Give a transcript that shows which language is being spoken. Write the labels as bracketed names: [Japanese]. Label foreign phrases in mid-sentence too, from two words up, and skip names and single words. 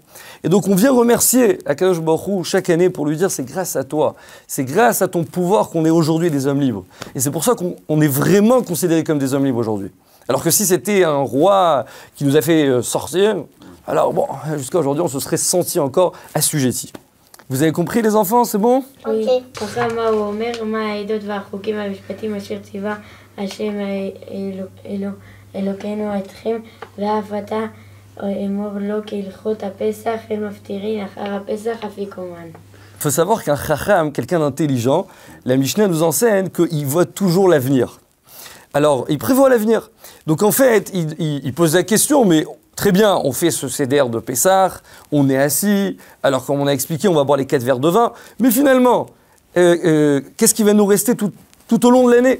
[French] Et donc on vient remercier [Hebrew] הקדוש ברוך הוא [French] chaque année pour lui dire c'est grâce à toi, c'est grâce à ton pouvoir qu'on est aujourd'hui des hommes libres. Et c'est pour ça qu'on est vraiment considérés comme des hommes libres aujourd'hui. Alors que si c'était un roi qui nous a fait sortir, alors bon, jusqu'à aujourd'hui on se serait senti encore assujetti. Vous avez compris les enfants, c'est bon? Oui. [Hebrew] אלוקינו אתכם, ואף אתה אמור לו כהלכות הפסח, הם מפטירין אחר הפסח אפיקומן. [French] Il faut savoir qu'un chacham, quelqu'un d'intelligent, la Mishnah nous enseigne qu'il voit toujours l'avenir. Alors, il prévoit l'avenir. Donc en fait, il pose la question, mais très bien, on fait ce seder de Pessah, on est assis, alors comme on a expliqué, on va boire les 4 verres de vin, mais finalement, qu'est-ce qui va nous rester tout au long de l'année?